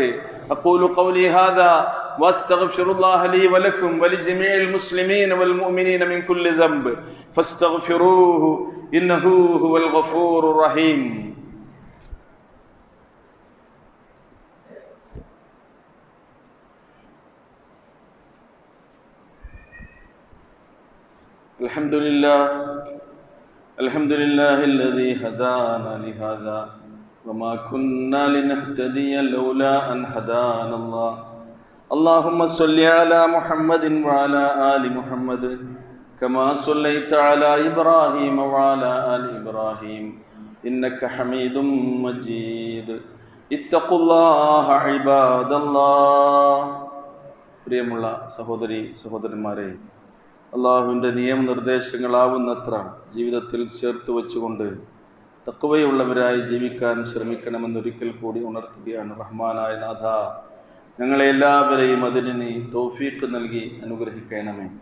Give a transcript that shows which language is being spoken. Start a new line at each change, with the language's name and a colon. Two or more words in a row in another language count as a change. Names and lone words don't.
Arabic: أقول قولي هذا وأستغفر الله لي ولكم ولجميع المسلمين والمؤمنين من كل ذنب فاستغفروه إنه هو الغفور الرحيم. അൽഹംദുലില്ലാഹി الذي هدانا لهذا وما كنا لنهتدي لولا أن هدانا الله. اللهم صل على محمد وعلى آل محمد كما صليت على إبراهيم وعلى آل إبراهيم إنك حميد مجيد. اتقوا الله عباد الله.
Malayalam: പ്രിയമുള്ള സഹോദരി സഹോദരന്മാരെ, അള്ളാഹുവിൻ്റെ നിയമനിർദ്ദേശങ്ങളാവുന്നത്ര ജീവിതത്തിൽ ചേർത്ത് വെച്ചുകൊണ്ട് തഖ്വയുള്ളവരായി ജീവിക്കാൻ ശ്രമിക്കണമെന്നൊരിക്കൽ കൂടി ഉണർത്തുകയാണ്. റഹ്മാനായ നാഥ, ഞങ്ങളെ എല്ലാവരെയും അതിന് നീ തൗഫീഖ് നൽകി അനുഗ്രഹിക്കണമേ.